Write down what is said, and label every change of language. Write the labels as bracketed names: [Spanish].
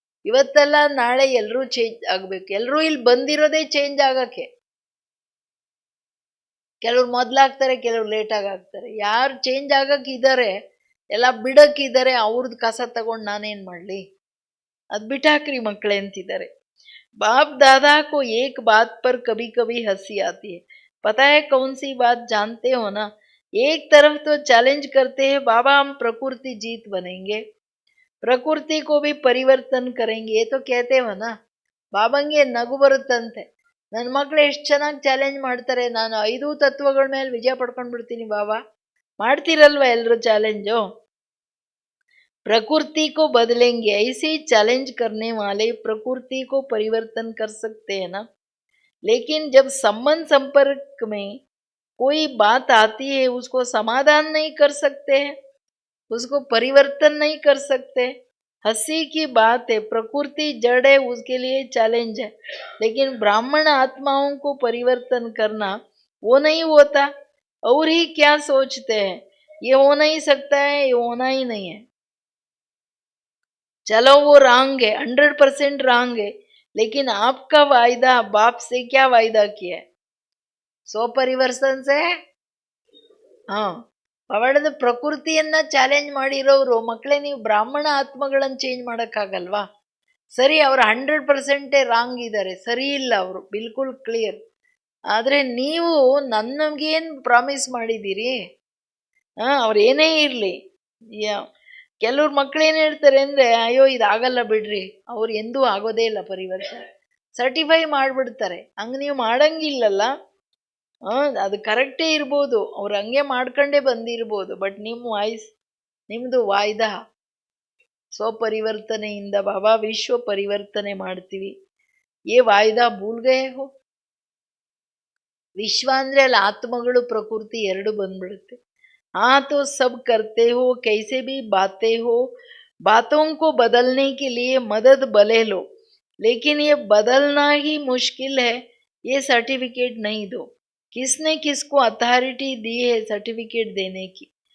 [Kannada] ಇವತ್ತೆಲ್ಲ ನಾಳೆ ಎಲ್ಲರೂ ಚೇಂಜ್ ಆಗ್ಬೇಕು. ಎಲ್ಲರೂ ಇಲ್ಲಿ ಬಂದಿರೋದೇ ಚೇಂಜ್ ಆಗಕ್ಕೆ. ಕೆಲವ್ರು ಮೊದ್ಲಾಗ್ತಾರೆ, ಕೆಲವ್ರು ಲೇಟಾಗಿ ಆಗ್ತಾರೆ. ಯಾರು ಚೇಂಜ್ ಆಗಕ್ಕೆ ಇದ್ದಾರೆ, ಎಲ್ಲ ಬಿಡಕ್ಕಿದ್ದಾರೆ, ಅವ್ರದ್ದು ಕಸ ತಗೊಂಡು ನಾನೇನ್ ಮಾಡ್ಲಿ, ಅದ್ ಬಿಟ್ಟಾಕ್ರಿ ಮಕ್ಕಳೇ ಅಂತಿದ್ದಾರೆ. [Hindi] बाप दादा को एक बात पर कभी कभी हंसी आती है, पता है कौन सी बात जानते हो ना? एक तरफ तो चैलेंज करते हैं बाबा हम प्रकृति जीत बनेंगे, प्रकृति को भी परिवर्तन करेंगे, ये तो कहते हो ना. [Kannada] ಬಾಬಂಗೆ ನಗು ಬರುತ್ತಂತೆ. ನನ್ನ ಮಕ್ಳು ಎಷ್ಟು ಚೆನ್ನಾಗಿ ಚಾಲೆಂಜ್ ಮಾಡ್ತಾರೆ, ನಾನು 5 ತತ್ವಗಳ ಮೇಲೆ ವಿಜಯ ಪಡ್ಕೊಂಡು ಬಿಡ್ತೀನಿ ಬಾಬಾ. ಮಾಡ್ತೀರಲ್ವ ಎಲ್ಲರೂ ಚಾಲೆಂಜು? [Hindi] प्रकृति को बदलेंगे, ऐसे ही चैलेंज करने वाले प्रकृति को परिवर्तन कर सकते हैं ना. लेकिन जब संबंध संपर्क में कोई बात आती है उसको समाधान नहीं कर सकते हैं, उसको परिवर्तन नहीं कर सकते. हंसी की बात है, प्रकृति जड़ है, उसके लिए चैलेंज है, लेकिन ब्राह्मण आत्माओं को परिवर्तन करना वो नहीं होता. और ही क्या सोचते हैं, ये हो नहीं सकता है, ये होना ही नहीं है. चलो वो रॉन्ग है, 100% रॉन्ग है, लेकिन आपका वायदा बाप से क्या वायदा किया है? 100 ಪರಿವರ್ತನ್ ಸೆ. [Kannada] ಅವಳದ ಪ್ರಕೃತಿಯನ್ನ ಚಾಲೆಂಜ್ ಮಾಡಿರೋರು ಮಕ್ಕಳೇ, ನೀವು ಬ್ರಾಹ್ಮಣ ಆತ್ಮಗಳನ್ನ ಚೇಂಜ್ ಮಾಡಕ್ಕಾಗಲ್ವಾ? ಸರಿ, ಅವ್ರು 100% ರಾಂಗ್ ಇದ್ದಾರೆ, ಸರಿ ಇಲ್ಲ, ಅವರು ಬಿಲ್ಕುಲ್ ಕ್ಲಿಯರ್. ಆದ್ರೆ ನೀವು ನನ್ಗೇನ್ ಪ್ರಾಮಿಸ್ ಮಾಡಿದ್ದೀರಿ? ಅವ್ರು ಏನೇ ಇರ್ಲಿ, ಕೆಲವ್ರ ಮಕ್ಳು ಏನ್ ಹೇಳ್ತಾರೆ ಅಂದ್ರೆ, ಅಯ್ಯೋ ಇದಾಗಲ್ಲ ಬಿಡ್ರಿ, ಅವ್ರು ಎಂದೂ ಆಗೋದೇ ಇಲ್ಲ ಪರಿವರ್ತನೆ, ಸರ್ಟಿಫೈ ಮಾಡ್ಬಿಡ್ತಾರೆ. ಹಂಗ ನೀವು ಮಾಡಂಗಿಲ್ಲಲ್ಲ. ಅದು ಕರೆಕ್ಟೇ ಇರ್ಬೋದು, ಅವ್ರು ಹಂಗೆ ಮಾಡ್ಕೊಂಡೇ ಬಂದಿರ್ಬೋದು, ಬಟ್ ನಿಮ್ದು ವಾಯ್ದಾ ಸ್ವಪರಿವರ್ತನೆಯಿಂದ ಬಾಬಾ ವಿಶ್ವ ಪರಿವರ್ತನೆ ಮಾಡ್ತೀವಿ, [Hindi] ಏ ವಾಯ್ದಾ ಭೂಲ್ ಗಯೇ ಹೋ. [Kannada] ವಿಶ್ವ ಅಂದ್ರೆ ಅಲ್ಲಿ ಆತ್ಮಗಳು ಪ್ರಕೃತಿ ಎರಡು ಬಂದ್ಬಿಡುತ್ತೆ. [Hindi] हाँ तो सब करते हो, कैसे भी बातें हो, बातों को बदलने के लिए मदद भले लो, लेकिन ये बदलना ही मुश्किल है, ये सर्टिफिकेट नहीं दो. किसने किसको अथॉरिटी दी है सर्टिफिकेट देने की?